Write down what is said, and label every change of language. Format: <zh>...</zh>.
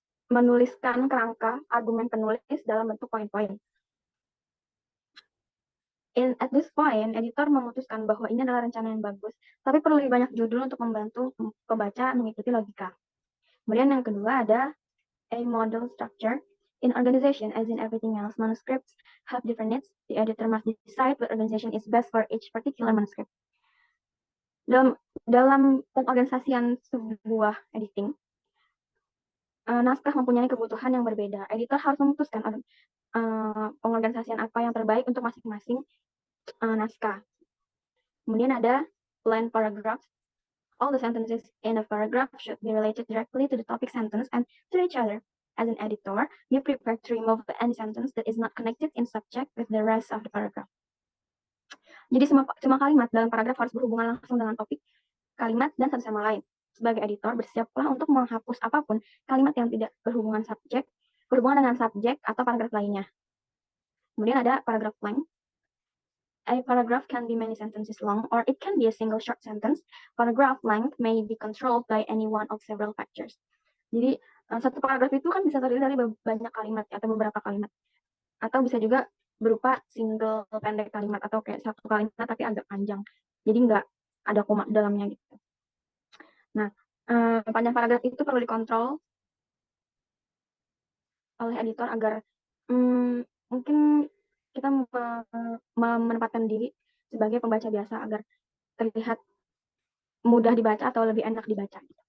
<id>Menuliskan kerangka argumen penulis dalam bentuk poin-poin.</id> <en>At this point,</en> <id>editor memutuskan bahwa ini adalah rencana yang bagus, tapi perlu lebih banyak judul untuk membantu pembaca mengikuti logika. Kemudian yang kedua ada</id> <en>a model structure. In organization, as in everything else, manuscripts have different needs. The editor must decide what organization is best for each particular manuscript.</en> <id>Dalam pengorganisasian sebuah editing, naskah mempunyai kebutuhan yang berbeda. Editor harus memutuskan pengorganisasian apa yang terbaik untuk masing-masing naskah. Kemudian ada</id> <en>plan paragraph. All the sentences in a paragraph should be related directly to the topic sentence and to each other. As an editor, be prepared to remove any sentence that is not connected in subject with the rest of the paragraph.</en> <id>Jadi semua kalimat dalam paragraf harus berhubungan langsung dengan topik, kalimat, dan satu sama lain. Sebagai editor, bersiaplah untuk menghapus apapun kalimat yang tidak berhubungan dengan subjek atau paragraf lainnya. Kemudian ada</id> <en>paragraph length. A paragraph can be many sentences long, or it can be a single short sentence. Paragraph length may be controlled by any one of several factors.</en> <id>Jadi, satu paragraf itu kan bisa terdiri dari banyak kalimat atau beberapa kalimat. Atau bisa juga berupa single pendek kalimat atau kayak satu kalimat tapi agak panjang. Jadi nggak ada koma dalamnya gitu. Nah, panjang paragraf itu perlu dikontrol oleh editor agar mungkin kita menempatkan diri sebagai pembaca biasa agar terlihat mudah dibaca atau lebih enak dibaca.</id>